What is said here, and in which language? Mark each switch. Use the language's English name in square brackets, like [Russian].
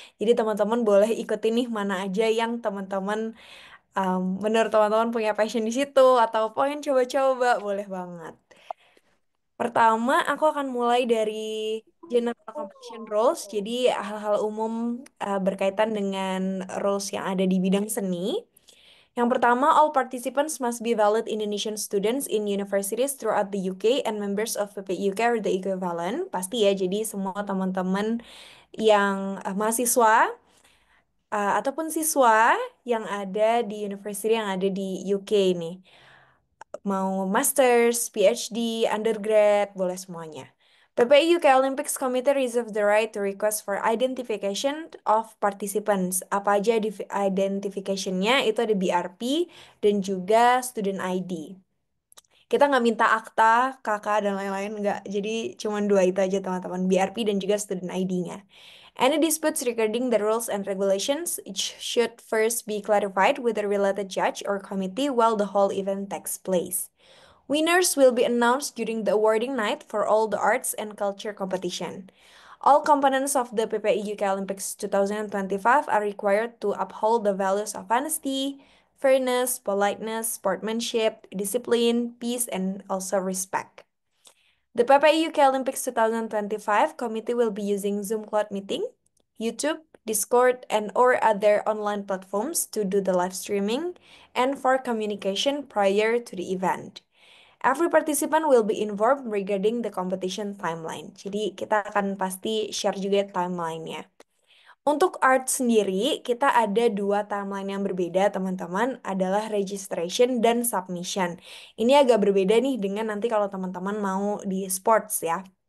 [Indonesian] Jadi teman-teman boleh ikutin nih mana aja yang teman-teman menurut teman-teman punya passion di situ atau pengen coba-coba, boleh banget. Pertama, aku akan mulai dari general competition rules, jadi hal-hal umum berkaitan dengan rules yang ada di bidang seni. Yang pertama, [English] all participants must be valid Indonesian students in universities throughout the UK and members of PPI UK or the equivalent. [Indonesian] Pasti ya, jadi semua teman-teman yang mahasiswa ataupun siswa yang ada di university yang ada di UK nih. Mau masters, PhD, undergrad, boleh semuanya. [English] PPI UK Olympics Committee reserves the right to request for identification of participants. [Indonesian] Apa aja identification-nya? Itu ada BRP dan juga student ID. Kita nggak minta akta, kakak, dan lain-lain, nggak. Jadi cuma dua itu aja teman-teman, BRP dan juga student ID-nya. [English] Any disputes regarding the rules and regulations it should first be clarified with the related judge or committee while the whole event takes place. Winners will be announced during the awarding night for all the arts and culture competition. All components of the PPI UK Olympics 2025 are required to uphold the values of honesty, fairness, politeness, sportsmanship, discipline, peace, and also respect. The PPI UK Olympics 2025 committee will be using Zoom Cloud Meeting, YouTube, Discord, and or other online platforms to do the live streaming and for communication prior to the event. Every participant will be informed regarding the competition timeline. [Indonesian] Jadi kita akan pasti share juga timelinenya. Untuk art sendiri, kita ada dua timeline yang berbeda, teman-teman, adalah registration dan submission. Ini agak berbeda nih dengan nanti kalau teman-teman mau di sports ya.